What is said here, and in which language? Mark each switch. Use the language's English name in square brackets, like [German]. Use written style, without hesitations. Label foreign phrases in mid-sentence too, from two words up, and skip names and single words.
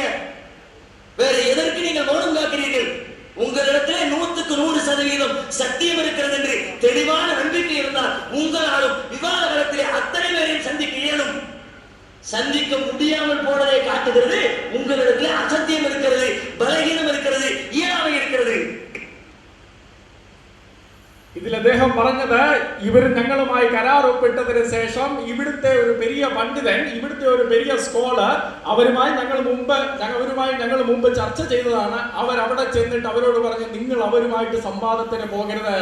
[Tamil] வேற எதற்கு நீங்கள் மௌனம் காக்கிறீர்கள்? உங்களிடத்திலே 100% சத்தியம் இருக்கிறது என்று தெளிவான நம்பிக்கை இருந்தால் உங்களாலும் விவாத களத்திலே அத்தனை பேரையும் சந்திக்க இயலும். சந்திக்க முடியாமல் போனதை காட்டுகிறது உங்களிடத்திலே அசத்தியம் இருக்கிறது, பலகீனம் இருக்கிறது, இயலாமை இருக்கிறது. [Malayalam] ഇതിൽ അദ്ദേഹം പറഞ്ഞത്, ഇവർ ഞങ്ങളുമായി കരാർ ഒപ്പിട്ടതിന് ശേഷം ഇവിടുത്തെ ഒരു പെരിയ പണ്ഡിതൻ, ഇവിടുത്തെ ഒരു പെരിയ സ്കോളർ, അവരുമായി ഞങ്ങൾ മുമ്പ് ചർച്ച ചെയ്തതാണ്. അവരവിടെ ചെന്നിട്ട് അവരോട് പറഞ്ഞു, നിങ്ങൾ അവരുമായിട്ട് സംവാദത്തിന് പോകരുത്.